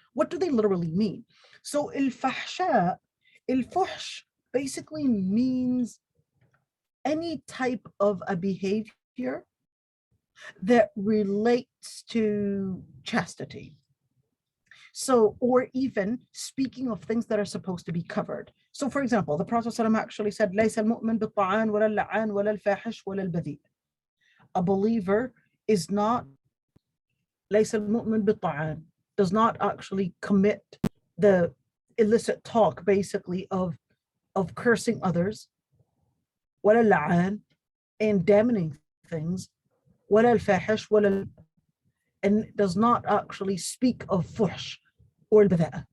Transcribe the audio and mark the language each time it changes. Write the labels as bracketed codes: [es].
[en] What do they literally mean? So al-fahsha, al-fuhsh basically means any type of a behavior that relates to chastity. So, or even speaking of things that are supposed to be covered. So for example, the Prophet ﷺ actually said, [ar] لَيْسَ الْمُؤْمِنُ بِالطَّعَانِ وَلَا اللَّعَانِ وَلَا الْفَاحِشِ وَلَا الْبَذِيءِ. [en] A believer is not, [ar] لَيْسَ الْمُؤْمِنُ بِالطَّعَانِ, [en] does not actually commit the illicit talk basically of cursing others, [ar] وَلَا اللَّعَانِ, [en] and damning things, [ar] وَلَا الْفَاحِشِ, [en] and does not actually speak of fuhsh or al-badha'a.